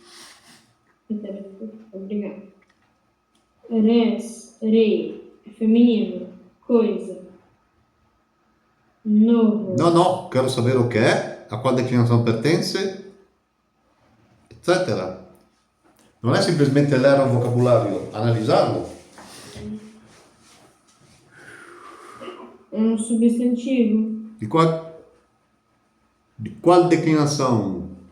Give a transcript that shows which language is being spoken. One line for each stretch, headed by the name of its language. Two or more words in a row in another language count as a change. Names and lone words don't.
Portuguese: Obrigada. Res, rei, é feminino, coisa. Novo. No, quero saber o que é, a qual declinação pertence, etc.
Italian: Non è semplicemente ler un vocabolario, analisarlo.
Portuguese: É um substantivo. Di qual declinação?